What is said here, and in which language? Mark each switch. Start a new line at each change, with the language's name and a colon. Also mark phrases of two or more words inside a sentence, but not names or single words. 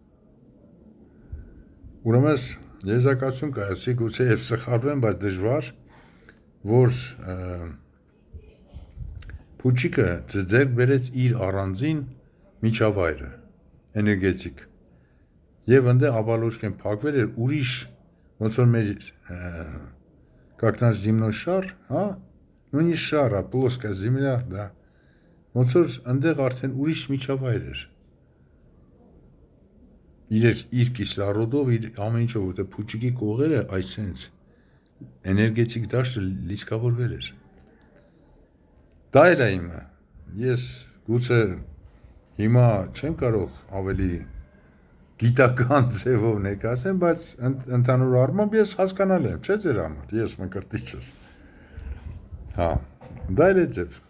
Armenian: Ուրեմն եզակացություն կայացի, գուցե եւ սխալվեմ, բայց դժվար, որ փուչիկը ձեր բերեց իր առանձին միջավայրը, էներգետիկ։ Եվ ընդ աբալոշկեն փակվել էր ուրիշ, ոնց որ մեր
Russian: как наш земной шар,
Armenian: հա,
Russian: ну не шар, а плоская земля, да։
Armenian: Ոնց որ այնտեղ արդեն ուրիշ միջավայր էր։ Իր կիսլարոդով, իր ամեն ինչով, որտեղ փուչիկի կողերը այսենց էներգետիկ դաշտը լիցքավորվել էր։ Դա էլ է իմը։ Ես գուցե հիմա չեմ կարող ավելի գիտական ձևով ներկայացնեմ, բայց ընդհանուր առմամբ ես հասկանալ եմ, չէ՞ ձեր համար, ես մկրտիչս։ Հա, դա էլ է ձև։